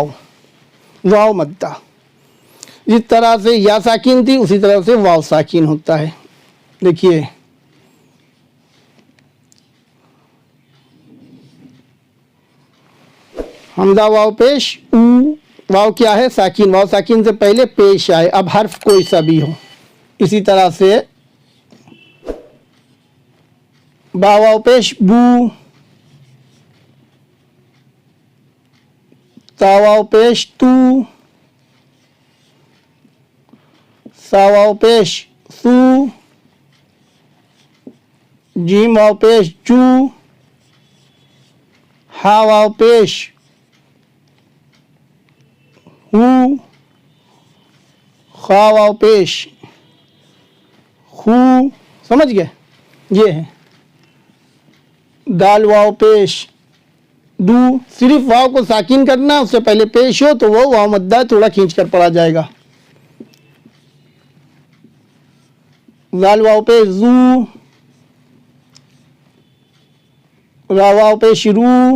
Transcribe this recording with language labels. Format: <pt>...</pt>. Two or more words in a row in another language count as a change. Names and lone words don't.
<ur>واو مدہ جس طرح سے یا ساکین تھی اسی طرح سے واو ساکین ہوتا ہے. دیکھیے حمزہ واو پیش او، واو کیا ہے؟ ساکین. واو ساکین سے پہلے پیش آئے، اب حرف کوئی سا بھی ہو. اسی طرح سے با واو پیش بو، تا واو پیش تو، سا واو پیش سو، جیم واو پیش جو، ہا واو پیش ہو، خا واو پیش خو. سمجھ گئے؟ یہ ہے دال واو پیش دو، صرف واو کو ساکن کرنا، اس سے پہلے پیش ہو تو وہ واو مدہ تھوڑا کھینچ کر پڑھا جائے گا. دال واو پیش جو، را واو پیش رو,</ur>